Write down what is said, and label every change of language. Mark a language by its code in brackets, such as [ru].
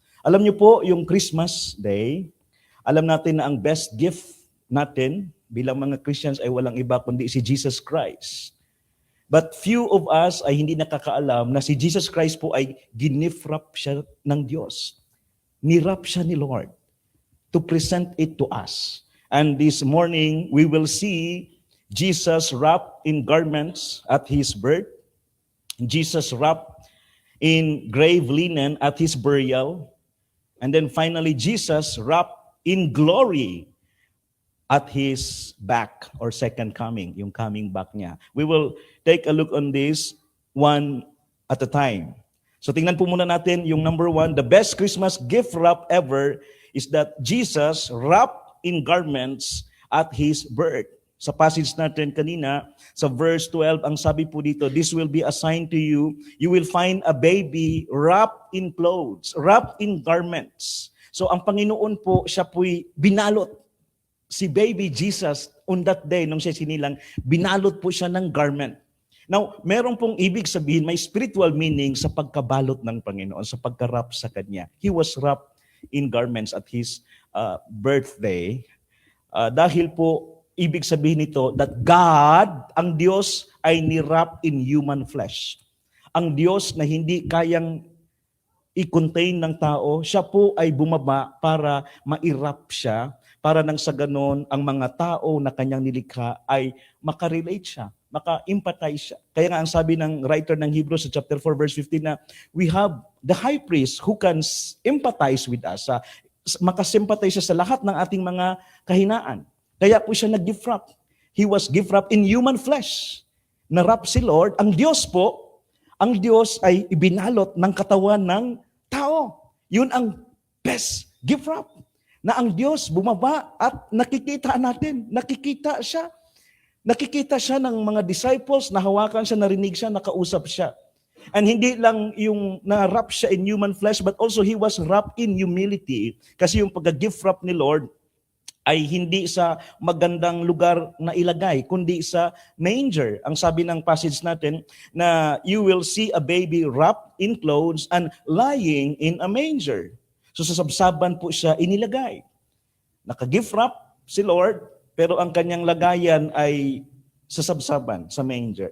[tl] Alam niyo po, yung Christmas Day, alam natin na ang best gift natin bilang mga Christians ay walang iba kundi si Jesus Christ. [en] But few of us [tl] ay hindi nakakaalam na si Jesus Christ po ay ginift wrap siya ng Diyos. Nirap siya ni Lord to present it to us. [en] And this morning, we will see Jesus wrapped in garments at His birth, Jesus wrapped in grave linen at His burial, and then finally, Jesus wrapped in glory at His back or second coming, [tl] yung coming back niya. [en] We will take a look on this one at a time. [tl] So tingnan po muna natin yung number one, [en] the best Christmas gift wrap ever is that Jesus wrapped in garments at His birth. [tl] Sa passage natin kanina, sa verse 12, ang sabi po dito, [en] this will be a sign to you. You will find a baby wrapped in clothes, wrapped in garments. [tl] So ang Panginoon po, siya po'y binalot. Si baby Jesus, on that day, nung siya sinilang, binalot po siya ng garment. Now, meron pong ibig sabihin, may spiritual meaning sa pagkabalot ng Panginoon, sa pagka-wrap sa Kanya. [en] He was wrapped in garments at His birthday. [tl] Dahil po, ibig sabihin nito [en] that God, [tl] ang Diyos, ay nirap in human flesh. Ang Diyos na hindi kayang i-contain ng tao, siya po ay bumaba para ma-irap siya, para nang sa ganon, ang mga tao na kanyang nilikha ay makarelate siya, maka-empathize siya. Kaya nga ang sabi ng writer ng Hebrews sa chapter 4 verse 15 na [en] we have the high priest who can empathize with us, [tl] makasympathize siya sa lahat ng ating mga kahinaan. Kaya po siya nag-gift wrap. [en] He was gift wrap in human flesh. [tl] Na-wrap si Lord. Ang Diyos po, ang Diyos ay ibinalot ng katawan ng tao. Yun ang best gift wrap. Na ang Diyos bumaba at nakikita natin. Nakikita siya. Nakikita siya ng mga disciples, nahawakan siya, narinig siya, nakausap siya. [en] And hindi lang yung na-wrap siya in human flesh, but also He was wrapped in humility. [tl] Kasi yung pag-gift wrap ni Lord, ay hindi sa magandang lugar na ilagay, kundi sa manger. Ang sabi ng passage natin na [en] you will see a baby wrapped in clothes and lying in a manger. [tl] So sa sabsaban po siya inilagay. Naka-gift wrap si Lord, pero ang kanyang lagayan ay sa sabsaban, sa manger.